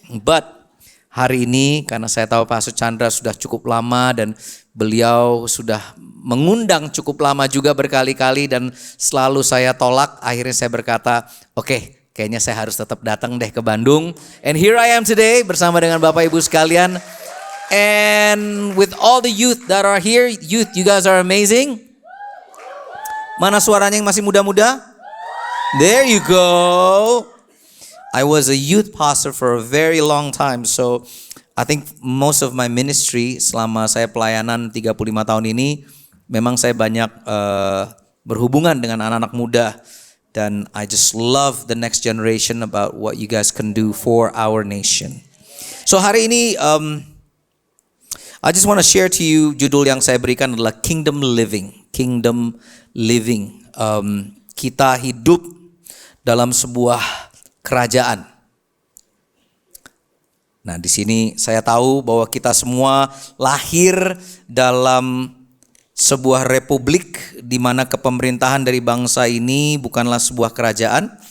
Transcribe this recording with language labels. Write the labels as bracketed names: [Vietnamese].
[Indonesian] But hari ini karena saya tahu Pastor Chandra sudah cukup lama dan beliau sudah mengundang cukup lama juga berkali-kali dan selalu saya tolak. Akhirnya saya berkata, oke, kayaknya saya harus tetap datang deh ke Bandung. [English] And here I am today [Indonesian] bersama dengan Bapak Ibu sekalian. [English] And with all the youth that are here, youth, you guys are amazing. [Indonesian] Mana suaranya yang masih muda-muda? [English] There you go. I was a youth pastor for a very long time. So I think most of my ministry [Indonesian] selama saya pelayanan 35 tahun ini, memang saya banyak berhubungan dengan anak-anak muda. [English] Dan I just love the next generation about what you guys can do for our nation. So [Indonesian] hari ini [English] I just want to share to you, [Indonesian] judul yang saya berikan adalah [English] Kingdom Living. Kingdom Living. [Indonesian] Kita hidup dalam sebuah kerajaan. Nah, di sini saya tahu bahwa kita semua lahir dalam sebuah republik di mana kepemerintahan dari bangsa ini bukanlah sebuah kerajaan.